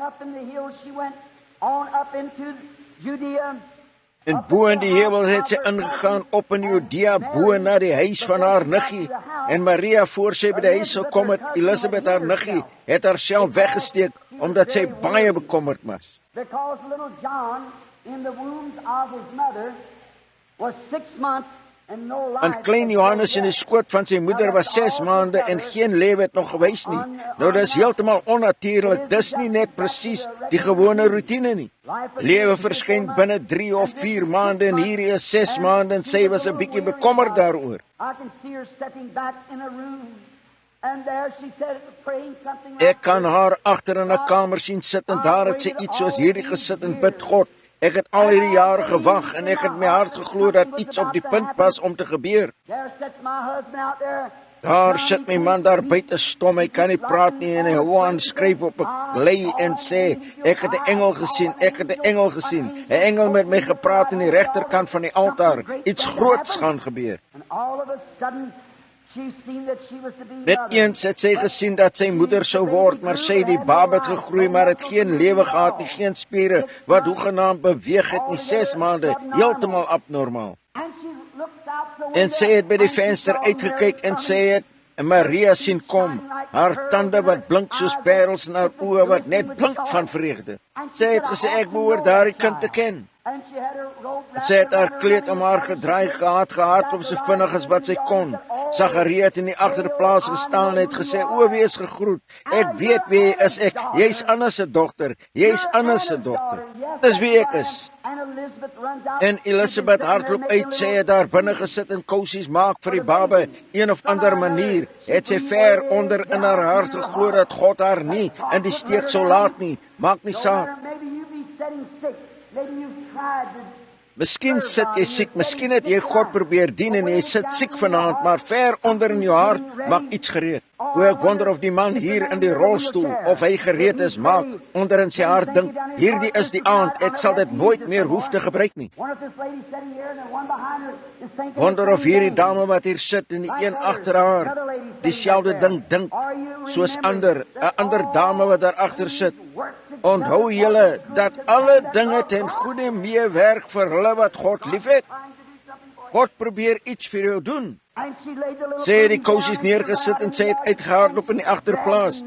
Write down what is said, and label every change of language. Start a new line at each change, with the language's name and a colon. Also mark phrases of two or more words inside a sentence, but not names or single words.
Afrikaans: En bo in die hemel het sy ingegaan op in Judea, bo na die huis van haar niggie. En Maria, voor sy by die huis gekom het, Elisabeth haar niggie, het haarself weggesteek, omdat sy baie bekommerd was.
English: Because little John in the womb of his mother was 6 months and no life.
Afrikaans: En klein Johannes in die skoot van sy moeder was 6 maande en geen lewe het nog gewys nie. Nou dis heeltemal onnatuurlik, dis nie net presies die gewone roetine nie. Lewe verskyn binne 3 of 4 maande en hier is 6 maande en sy was 'n bietjie bekommerd daaroor.
English: I can see her sitting back in a room. And there she said, praying something like
Afrikaans: Ek kan haar agter in 'n kamer sien sit en daar het sy iets soos hierdie gesit en bid, God, ek het al hierdie jare gewag en ek het my hart geglo dat iets op die punt was om te gebeur.
English: There sits my husband out there.
Afrikaans: Daar sit my man daar buite stom, hy kan nie praat nie en hy hou aan skryf op 'n lei en sê, ek het 'n engel gesien, ek het 'n engel gesien. 'n Engel met my gepraat aan die regterkant van die altaar. Iets groots gaan gebeur.
English: And all of a sudden, she seen that she was to be
Afrikaans: Net
English: mother.
Afrikaans: eens het sy gesien dat sy moeder sou word, maar sy die baba het gegroei, maar het geen lewe gehad nie, geen spiere wat hoegenaamd beweeg het nie, 6 maande, heeltemal abnormaal.
English: And she looked out the window.
Afrikaans: En sy het by die venster uitgekyk en sy het Maria sien kom, haar tande wat blink soos parels en haar oë wat net blink van vreugde. Sy het gesê, ek behoort daardie kind te ken.
English: And she had her robe wrapped
Afrikaans: Sy het haar
English: around her
Afrikaans: kleed
English: neck
Afrikaans: om haar gedraai gehardloop so vinnig as wat sy kon. Sagaria het in die agterplaas gestaan en het gesê, o, wees gegroet. Ek weet wie jy is, jy's Anna se dogter, jy's Anna se dogter. Dis wie ek is.
English: And Elizabeth runs out.
Afrikaans: En Elisabeth hardloop uit, sy het daar binne gesit en kousies maak vir die baba, een of ander manier. Het sy ver onder in haar hart geglo dat God haar nie in die steek sou laat nie. Maak nie saak.
English: Maybe you be sitting sick. Maybe you've tried to.
Afrikaans: Miskien sit jy siek, miskien het jy God probeer dien en jy sit siek vanaand, maar ver onder in jou hart maak iets gereed. O, ek wonder of die man hier in die rolstoel, of hy gereed is, maak onder in sy hart dink, hierdie is die aand, ek sal dit nooit meer hoef te gebruik nie.
English: Wonder if this lady sitting here and the one behind her is thinking.
Afrikaans: Wonder of hierdie dame wat hier sit en die een agter haar dieselfde ding dink, soos 'n ander dame wat daar agter sit. Onthou julle dat alle dinge ten goeie meewerk vir hulle wat God liefhet. God probeer iets vir jou doen. Sy het die kousies neergesit en sy het uitgehardloop in die agterplaas.